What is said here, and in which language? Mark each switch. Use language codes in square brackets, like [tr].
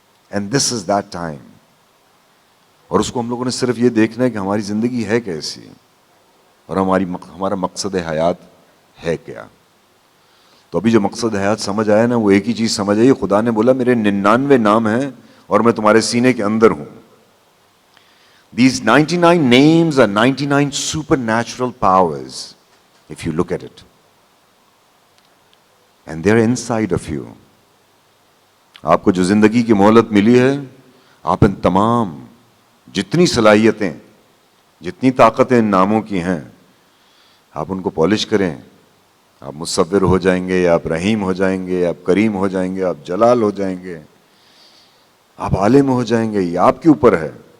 [en] And this is that time. [ur] اور اس کو ہم لوگوں نے صرف یہ دیکھنا ہے کہ ہماری زندگی ہے کیسی, اور ہمارا مقصد حیات ہے کیا. تو ابھی جو مقصد حیات سمجھ آیا نا, وہ ایک ہی چیز سمجھ آئی. خدا نے بولا میرے 99 نام ہیں اور میں تمہارے سینے کے اندر ہوں. [en] These 99 names are 99 supernatural powers, if you look at it. And they're inside of you. [ur] آپ کو جو زندگی کی مہلت ملی ہے, آپ ان تمام جتنی صلاحیتیں, جتنی طاقتیں ان ناموں کی ہیں, آپ ان کو پالش کریں. آپ مصور ہو جائیں گے, آپ رحیم ہو جائیں گے, آپ کریم ہو جائیں گے, آپ جلال ہو جائیں گے, آپ عالم ہو جائیں گے. یہ آپ کے اوپر ہے.